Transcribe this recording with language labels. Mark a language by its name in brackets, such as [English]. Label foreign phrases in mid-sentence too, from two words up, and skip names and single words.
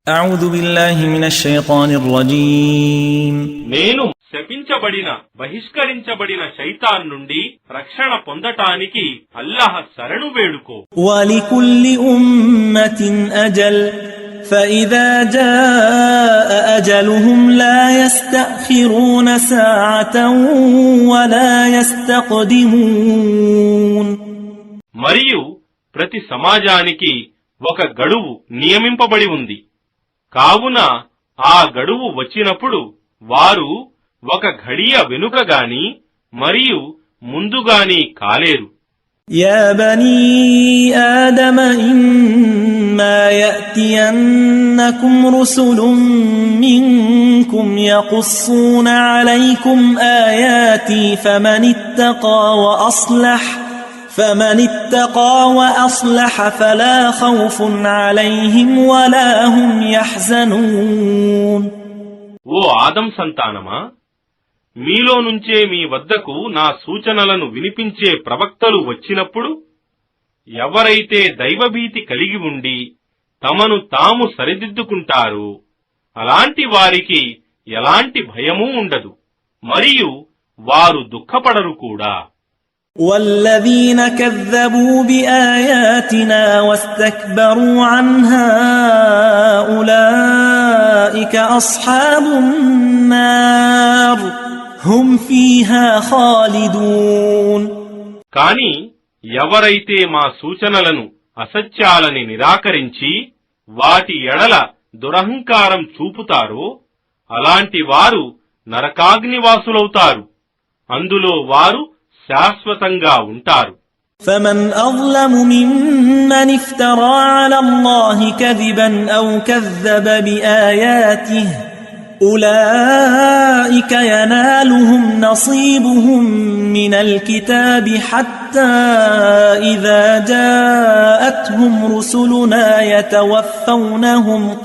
[Arabic] أعوذ بالله من الشيطان الرجيم [Telugu] నేను శపించబడిన బహిష్కరించబడిన శైతాన్ నుండి రక్షణ పొందటానికి అల్లాహ్ శరణు వేడుకో. [Arabic] ولكل أمة أجل فإذا جاء أجلهم لا يستأخرون ساعة ولا يستقدمون. [Telugu] మరియు ప్రతి సమాజానికి ఒక గడువు నియమింపబడి ఉంది. కావున ఆ గడువు వచ్చినప్పుడు వారు ఒక ఘడియ వెనుకగాని మరియు ముందుగాని కాలేరు. [Arabic] يا بني آدم إما يأتينكم رسل منكم يقصون عليكم آياتي فمن اتقى وأصلح فلا خوف عليهم ولا هم يحزنون. [Telugu] ఓ ఆదం సంతానమా, మీలో నుంచే మీ వద్దకు నా సూచనలను వినిపించే ప్రవక్తలు వచ్చినప్పుడు ఎవరైతే దైవభీతి కలిగి ఉండి తమను తాము సరిదిద్దుకుంటారో అలాంటి వారికి ఎలాంటి భయమూ ఉండదు, మరియు వారు దుఃఖపడరు కూడా. [Arabic] والذين كذبوا بآياتنا واستكبروا عنها أولئك أصحاب النار هم فيها خالدون. [Telugu] కాని ఎవరైతే మా సూచనలను అసత్యాలని నిరాకరించి వాటి ఎడల దురహంకారం చూపుతారో అలాంటి వారు నరకాగ్నివాసులవుతారు, అందులో వారు శాశ్వతంగా ఉంటారు. [Arabic] فمن أظلم ممن افترى على الله كذبا أو كذب بآياته أولئك ينالهم نصيبهم من الكتاب حتى إذا جاءتهم رسلنا يتوفونهم